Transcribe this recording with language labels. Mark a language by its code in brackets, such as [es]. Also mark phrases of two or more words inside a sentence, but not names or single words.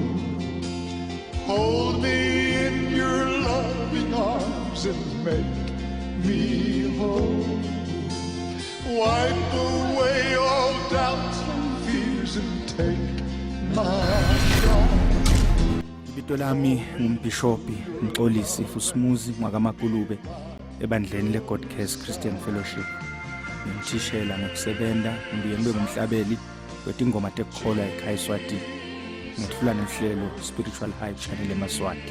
[en] Hold me in your loving arms and make me whole. Wipe away all doubts and fears and take my heart. [ss] Ibito lami ngumbishopi Mxolisi Fusumuzi Mwakamakulupe ebandleni leGodcast Christian Fellowship. Ngithishela ngokusebenza ngiyembe kumhlabeli wetingoma tekukholwa ekhaya Swati. Ngithula nehlelo Spiritual High Channel eMaswati.